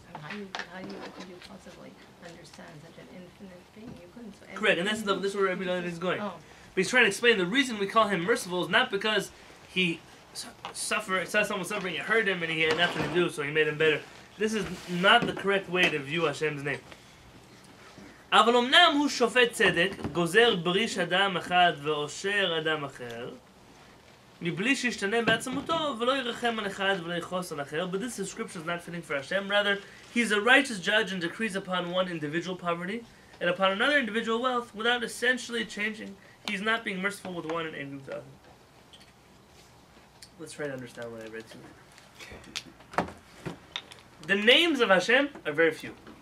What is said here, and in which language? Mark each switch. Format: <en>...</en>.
<en>And how could you possibly understand such an infinite being? You couldn't. So Correct, and this is where Rabbi Yonatan is going. Oh. But he's trying to explain the reason we call him merciful is not because he saw someone suffering, it hurt him, and he had nothing to do, so he made him better. This is not the correct way to view Hashem's name.</en> <he>אבל אמנם הוא שופט צדק, גוזר בריש אדם אחד ואושר אדם אחר, מבלי שישתנה בעצמותו, ולא ירחם על אחד ולא יכעוס על אחר.</he> <en>But this description is not fitting for Hashem. Rather, he's a righteous judge and decrees upon one individual poverty and upon another individual wealth without essentially changing. He's not being merciful with one and angry with the other. Let's try to understand what I read to you. The names of Hashem are very few.</en>